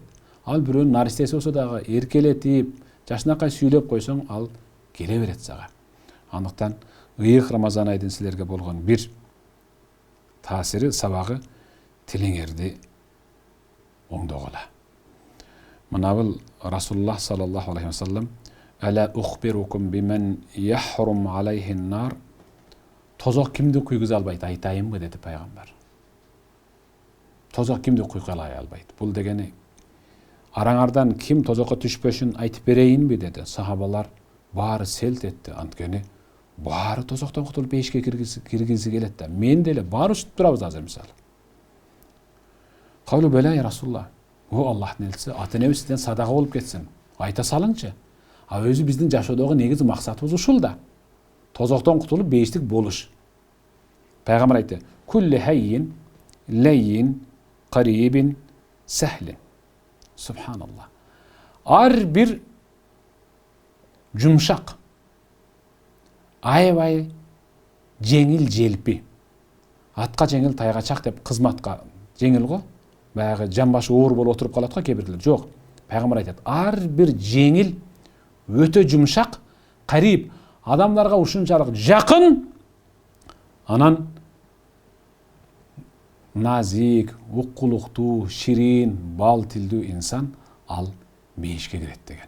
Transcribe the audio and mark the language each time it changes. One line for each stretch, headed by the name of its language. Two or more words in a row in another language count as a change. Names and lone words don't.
Kyrgyz: Ал бирөөнүн наристеси болсо дагы эркелетип, жашынакай сүйлөп койсоң ал келе берет сага. Андыктан ыйык Рамазан айдын силерге болгон бир таасири, сабагы тилиңерди оңдогула. Мына бул Расулуллах
Arabic: صلى الله عليه وسلم «ألا أخبركم بمن يحرم عليه النار».
Kyrgyz: Тозок кимди куйгуза албайт, айтайынбы деди пайгамбар. Тозок кимди куйгуза албайт. Бул дегени араңардан ким тозокко түшпөшүн айтып берейинби деди. Сахабалар баары селт этти. Анткени баары тозоктон кутулуп бейишке киргизи келет да. Мен деле баары ушуп турабыз азыр мисалы.
Arabic: قالوا بلى يا رسول الله.
Kyrgyz: О Аллахтын элчиси, ата-энебиз сизден садака болуп кетсин. Айта салыңчы. А өзү биздин жашоодогу негизи максатыбыз ушул да. Тозоктон кутулуп бейиштик болуш. Пайгамбар айтты:
Arabic: "كل هين لين قريب سهل."
Kyrgyz: Subhanallah. Ар бир жумшак, аябай жеңил желпи. Атка жеңил, тайга чак деп кызматка жеңил го. Баягы жамбашы оор болуп отуруп калат го кээ-бирлер. Жок. Пайгамбар айтат: ар бир жеңил, өтө жумшак, кариб, адамдарга ушунчалык жакын, анан назик, уккулуктуу, ширин, бал тилдүү инсан ал бейишке кирет деген.